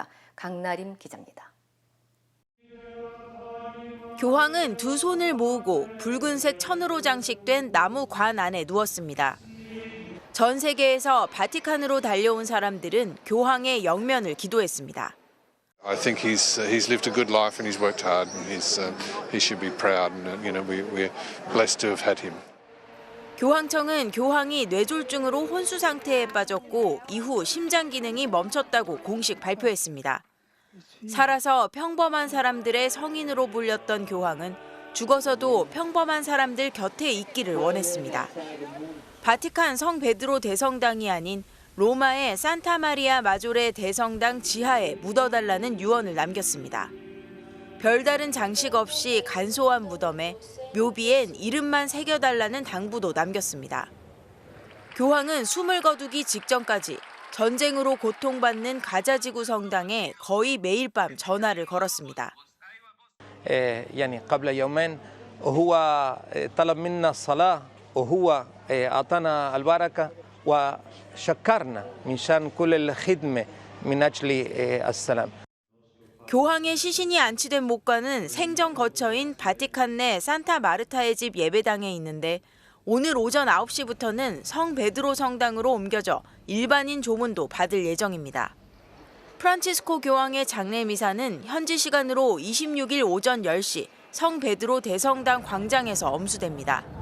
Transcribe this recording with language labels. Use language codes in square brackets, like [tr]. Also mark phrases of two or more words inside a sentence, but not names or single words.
[ko] 강나림 기자입니다. 교황은 두 손을 모으고 붉은색 천으로 장식된 나무 관 안에 누웠습니다. 전 세계에서 바티칸으로 달려온 사람들은 교황의 영면을 기도했습니다. [en] I think he's lived a good life and he's worked hard and he should be proud and we're blessed to have had him. [ko] 교황청은 교황이 뇌졸중으로 혼수 상태에 빠졌고 이후 심장 기능이 멈췄다고 공식 발표했습니다. 살아서 평범한 사람들의 성인으로 불렸던 교황은 죽어서도 평범한 사람들 곁에 있기를 원했습니다. 바티칸 성 베드로 대성당이 아닌 로마의 산타 마리아 마조레 대성당 지하에 묻어달라는 유언을 남겼습니다. 별다른 장식 없이 간소한 무덤에 묘비엔 이름만 새겨달라는 당부도 남겼습니다. 교황은 숨을 거두기 직전까지 전쟁으로 고통받는 가자지구 성당에 거의 매일 밤 전화를 걸었습니다. [ar] يعني قبل يومين وهو طلب منا الصلاة وهو أعطانا البركة وشكرنا من شان كل الخدمة من أجل السلام. [ko] 교황의 시신이 안치된 목관은 생전 거처인 바티칸 내 산타 마르타의 집 예배당에 있는데 오늘 오전 9시부터는 성 베드로 성당으로 옮겨져 일반인 조문도 받을 예정입니다. 프란치스코 교황의 장례 미사는 현지 시간으로 26일 오전 10시 성 베드로 대성당 광장에서 엄수됩니다.